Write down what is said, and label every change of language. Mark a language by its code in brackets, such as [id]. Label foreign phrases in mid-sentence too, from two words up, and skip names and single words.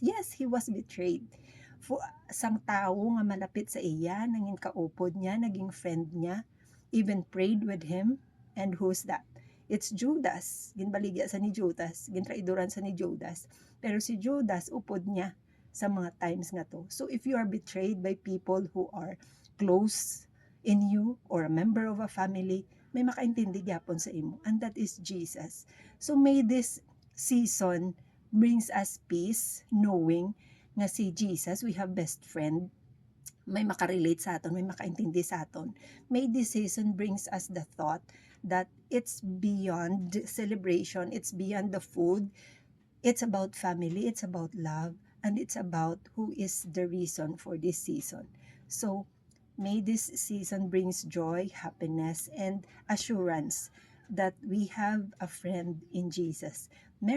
[en] Yes, he was betrayed. For [hil] sang tawo nga malapit sa iya, nangin kaupod niya, naging friend niya, [en] even prayed with him. And who's that? It's Judas. [hil] Ginbaligya sa ni Judas, gintraidoran sa ni Judas. Pero si Judas upod niya sa mga times nga to. [en] So if you are betrayed by people who are close in you or a member of a family, [hil] may makaintindi gyapon sa imo, [en] and that is Jesus. So may this season brings us peace, knowing [hil] nga si [en] Jesus, we have best friend, [hil] may makarelate sa aton, may makaintindi sa aton. [en] May this season brings us the thought that it's beyond celebration, it's beyond the food, it's about family, it's about love, and it's about who is the reason for this season. So, may this season brings joy, happiness, and assurance that we have a friend in Jesus.